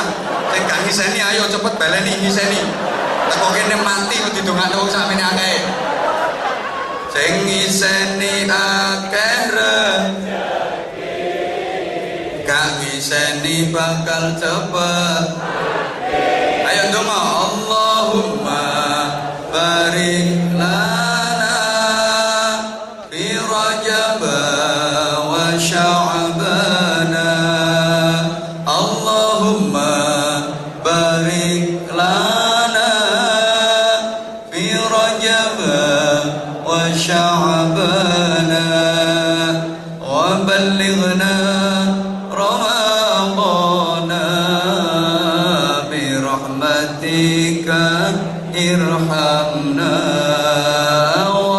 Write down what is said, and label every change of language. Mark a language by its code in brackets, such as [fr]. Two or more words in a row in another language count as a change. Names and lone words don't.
[jv] Sing gak ngiseni ayo cepet baleni ngiseni. Teko kene mati kok didongakno wong sakmene akeh. Sing ngiseni akeh rezeki gak ngiseni bakal cepet. Ayo donga [ar] اللهم بارك لنا في رجب وشعبان. اللهم بارك لنا في رجب وشعبان وبلغنا رمضان برحمتك ارحمنا